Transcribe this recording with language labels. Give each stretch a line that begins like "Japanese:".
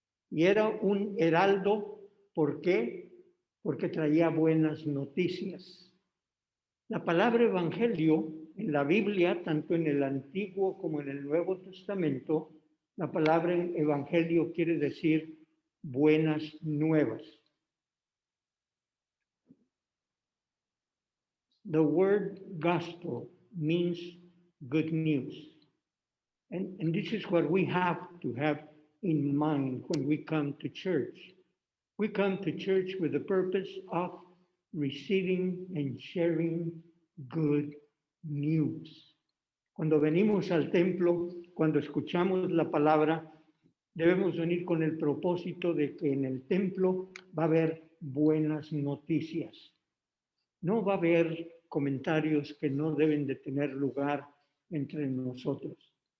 Spanish: Y era un heraldo, ¿por qué? Porque traía buenas noticias. La palabra evangelio en la Biblia, tanto en el Antiguo como en el Nuevo Testamento, la palabra evangelio quiere decir buenas nuevas.
English: The word gospel means good news. And this is what we have to have in mind when we come to church. We come to church with the purpose of receiving and sharing good news.
Spanish: Cuando venimos al templo, cuando escuchamos la palabra, debemos venir con el propósito de que en el templo va a haber buenas noticias. No va a haber comentarios que no deben de tener lugar entre nosotros.